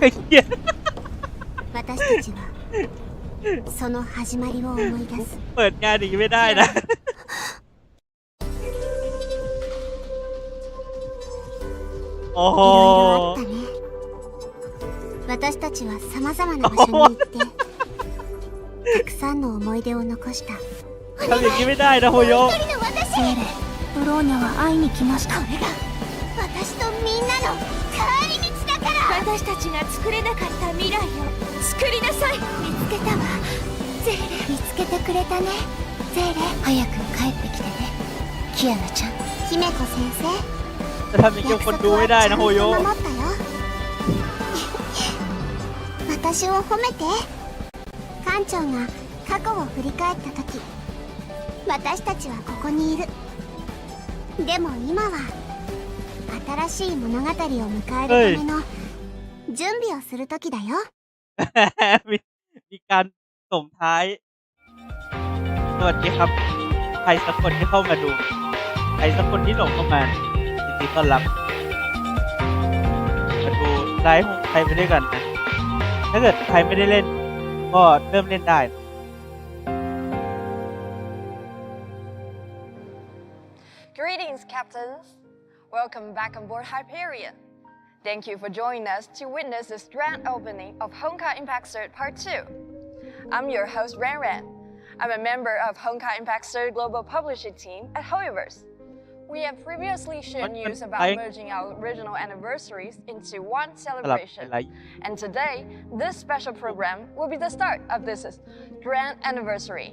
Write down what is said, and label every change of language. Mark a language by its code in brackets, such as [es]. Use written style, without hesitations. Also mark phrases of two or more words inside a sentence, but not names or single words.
[th] ไอ้เหี้ย [ja] 私たちはその始まりを思い出す [th] เปิดงานอย่างนี้ไม่ได้นะ โอ้โห [ja] いろいろあったね。私たちは様々な場所に行ってたくさんの思い出を残した。 [th] ทำอย่างนี้ไม่ได้นะโฮโย [ja] セーレ、ブローニャは会いに来ました。これが私とみんなの帰り道だから。私たちが作れなかった未来を作りなさい。見つけたわ、ゼーレ。見つけてくれたね、ゼーレ。早く帰ってきてね、キアナちゃん。姫子先生。 [th] จะทำอย่างนี้กับคนดูไม่ได้นะโฮโย [ja] 守ったよ。私を褒めて。館長が過去を振り返った時、私たちはここにいる。でも今は新しい物語を迎えるための準備をする時だよ。 [th] มีการส่งท้ายสวัสดีครับใครสักคนที่เข้ามาดูใครสักคนที่หลงเข้ามายินดีต้อนรับมาดูไลฟ์ของใครไปด้วยกันนะถ้าเกิดใครไม่ได้เล่นก็เริ่มเล่นได้ [en] Greetings, captains. Welcome back on board Hyperion. Thank you for joining us to witness this grand opening of Honkai Impact Third Part 2. I'm your host, Ran Ran. I'm a member of Honkai Impact Third Global Publishing Team at Hoyoverse. We have previously shared news about merging our original anniversaries into one [th] สลับ [en] celebration. [th] ไลฟ์ [en] And today, this special program will be the start of this grand anniversary.